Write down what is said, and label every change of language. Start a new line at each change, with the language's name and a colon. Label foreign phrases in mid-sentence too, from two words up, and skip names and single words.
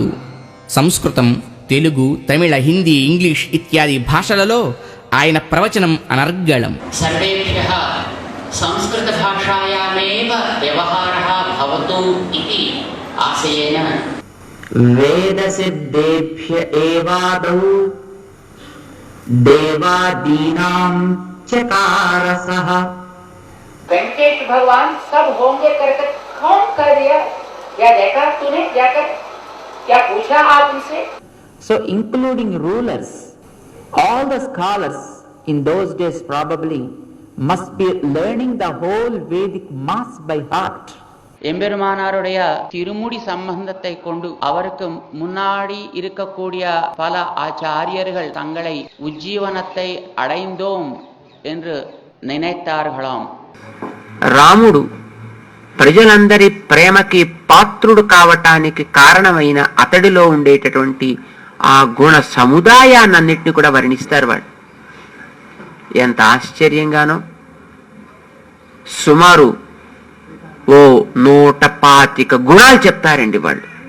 Telugu: సంస్కృతం, తెలుగు, తమిళ, హిందీ, ఇంగ్లీష్ ఇత్యాది భాషలలో ఆయన ప్రవచనం అనర్గళం.
Sanskrit: సర్వేభ్యః సంస్కృత భాషాయామేవ వ్యవహారः భవతు ఇతి ఆశయేన వేద సిద్ధేభ్య ఏవాదౌ देवादीनां चकारसः।
Hindi: वेंकटेश भगवान सब होंगे करके कौन कर दिया? या देखा तूने जाकर? क्या पूछा आप उनसे?
English: So including rulers, all the scholars in those days probably must be learning the whole Vedic mass by heart.
Tamil: எம்பெருமானாருடைய திருமுடி சம்பந்தத்தை கொண்டு அவருக்கு முன்னாடி இருக்கக்கூடிய பல ஆச்சாரியர்கள் தங்களை உஜ்ஜீவனத்தை அடைந்தோம் என்று நினைத்தார்களாம்.
Telugu: రాముడు ప్రజలందరి ప్రేమకి పాత్రుడు కావటానికి కారణమైన అతడిలో ఉండేటటువంటి ఆ గుణ సముదాయాన్నింటినీ కూడా వర్ణిస్తారు వాళ్ళు. ఎంత ఆశ్చర్యంగానో! సుమారు 125 గుణాలు చెప్తారండి వాళ్ళు.